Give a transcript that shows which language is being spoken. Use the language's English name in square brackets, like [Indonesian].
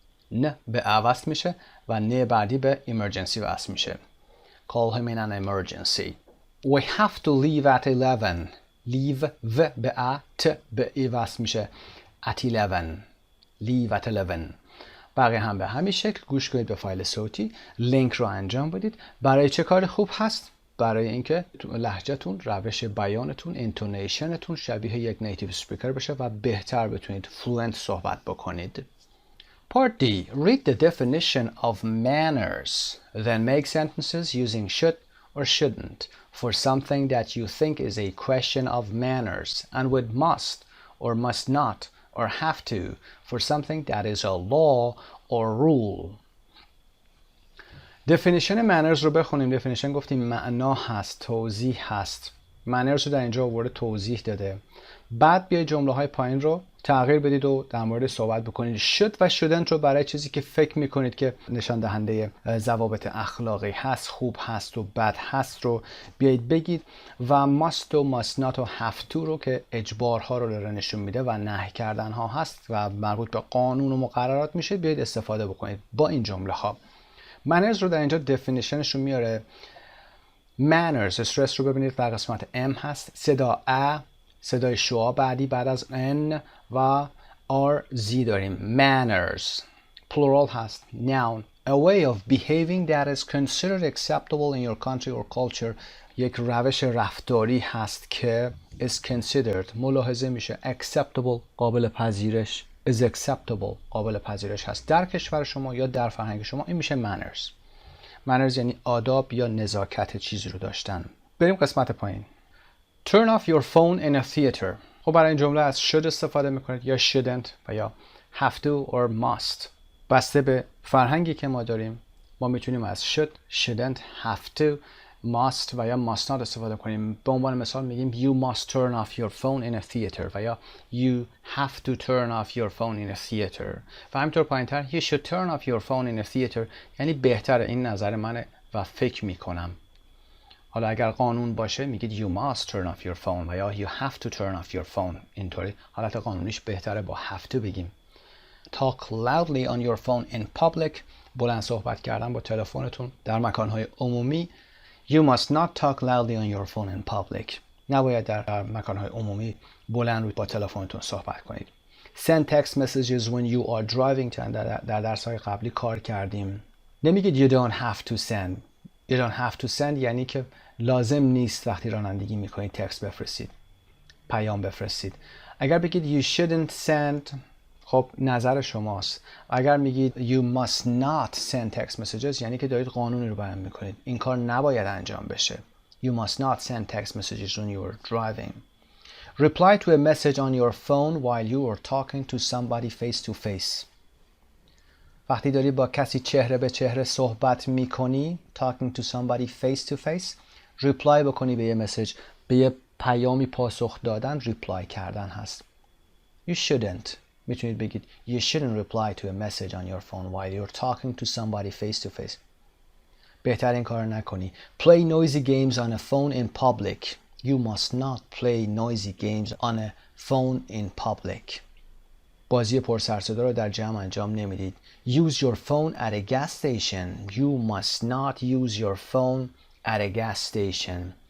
[Persian] نه به ا وصل میشه و نه بعدی به emergency وصل میشه. [English] call him in an emergency. we have to leave at 11. [Persian] leave و به ا، ت به ای وصل میشه. [English] at 11. leave at 11. [Persian] بقیه هم به همین شکل گوش کنید به فایل صوتی، لینک رو انجام بدید. برای چه کار خوب هست؟ برای اینکه لهجه‌تون، روش بیانتون، اینتونیشنتون شبیه یک نیتیو سپیکر بشه و بهتر بتونید فلوئنت صحبت بکنید. [English] Part D. Read the definition of manners. Then make sentences using should or shouldn't for something that you think is a question of manners, and with must or must not or have to for something that is a law or rule. [Persian] definition manners رو بخونیم. definition گفتیم معنا هست، توضیح هست. manners رو در اینجا آورده توضیح داده. بعد بیاید جمله های پایین رو تغییر بدید و در مورد صحبت بکنید. should و shouldn't رو برای چیزی که فکر میکنید که نشان دهنده ضوابط اخلاقی هست، خوب هست و بد هست رو بیایید بگید. و must و must not و have to رو که اجبارها رو داره نشون میده و نهی کردن ها هست و مربوط به قانون و مقررات میشه، بیایید استفاده بکنید با این جمله ها. manners رو در اینجا definitionش رو میاره. manners استرس رو ببینید در قسمت M هست، صدا ا، صدای شعا بعدی بعد از N و RZ داریم. [English] manners plural هست. noun a way of behaving that is considered acceptable in your country or culture. [Persian] یک روش رفتاری هست که [English] is considered [Persian] ملاحظه میشه acceptable قابل پذیرش [English] is acceptable [Persian] قابل پذیرش هست در کشور شما یا در فرهنگ شما. این میشه manners. manners یعنی آداب یا نزاکت چیزی رو داشتن. بریم قسمت پایین. [English] Turn off your phone in a theater. [Persian] خب برای این جمله از should استفاده میکنید یا shouldn't و یا have to or must. بسته به فرهنگی که ما داریم ما میتونیم از should, shouldn't, have to, must و یا must not استفاده کنیم. به عنوان مثال میگیم [English] you must turn off your phone in a theater [Persian] و یا [English] you have to turn off your phone in a theater. [Persian] و همینطور پایینتر [English] you should turn off your phone in a theater [Persian] یعنی بهتره، این نظر منه و فکر میکنم. حالا اگر قانون باشه میگید [English] you must turn off your phone [Persian] و یا [English] you have to turn off your phone. [Persian] اینطوری حالت قانونیش بهتره با have to بگیم. [English] talk loudly on your phone in public. [Persian] بلند صحبت کردن با تلفنتون در مکانهای عمومی. [English] you must not talk loudly on your phone in public. [Persian] نباید در مکانهای عمومی بلند با تلفنتون صحبت کنید. [English] send text messages when you are driving. [Persian] در درس‌های قبلی کار کردیم. نمیگید [English] you don't have to send. You don't have to send [Persian] یعنی که لازم نیست وقتی رانندگی میکنید تکست بفرستید، پیام بفرستید. اگر بگید [English] you shouldn't send، [Persian] خب نظر شماست. اگر میگید [English] you must not send text messages [Persian] یعنی که دارید قانونی رو بیان میکنید. این کار نباید انجام بشه. [English] You must not send text messages when you are driving. Reply to a message on your phone while you are talking to somebody face to face. [Persian] وقتی داری با کسی چهره به چهره صحبت میکنی، [English] talking to somebody face to face، [Persian] reply بکنی به یه مسیج، به یه پیامی پاسخ دادن، reply کردن هست. [English] You shouldn't. [Persian] میتونید بگید [English] you shouldn't reply to a message on your phone while you're talking to somebody face to face. [Persian] بهتر این کار نکنی. [English] Play noisy games on a phone in public. You must not play noisy games on a phone in public. [Persian] بازی پر سر صدا رو در جمع انجام نمیدید. [English] Use your phone at a gas station. You must not use your phone at a gas station.